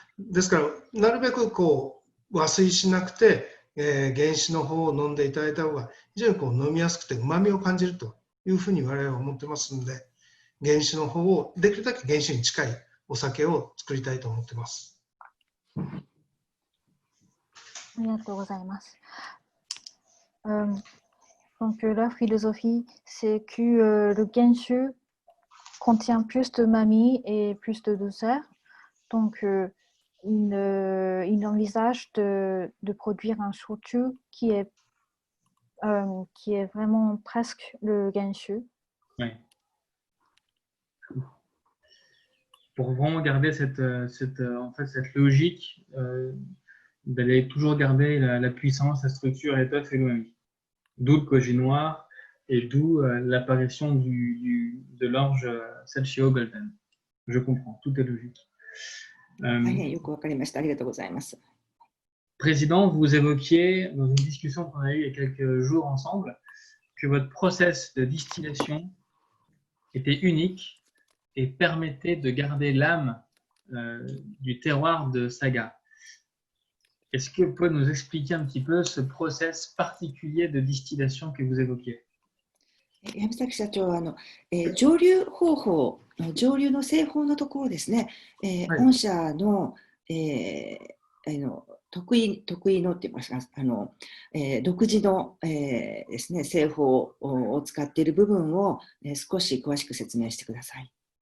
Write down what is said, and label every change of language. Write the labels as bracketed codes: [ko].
[ja] ですから、なるべく和水しなくて、原酒の方を飲んでいただいた方が非常に飲みやすくて旨味を感じるというふうに我々は思ってますので、原酒の方をできるだけ原酒に近いお酒を作りたいと思ってます。ありがとうございます。 [fr] Donc leur philosophie, c'est que le genshu contient plus de umami et plus de douceur. Donc il envisage de produire un shochu qui est vraiment presque le genshu. Oui. Pour vraiment garder cette logique d'aller toujours garder la puissance, la structure, l'étoffe et l'umami. D'où le koji noir et d'où l'apparition de l'orge Sachio Golden. Je comprends, tout est logique. [ja] 大変よくわかりました。ありがとうございます。 [fr] Président, vous évoquiez dans une discussion qu'on a eue il y a quelques jours ensemble que votre process de distillation était unique et permettait de garder l'âme du terroir de Saga. Est-ce que vous pouvez nous expliquer un petit peu ce process particulier de distillation que vous évoquiez? [ja] 山崎社長は蒸留方法、蒸留の製法のところですね、はい御社の、得意のって言いますか、独自の、ですね、製法を使っている部分を、少し詳しく説明してください。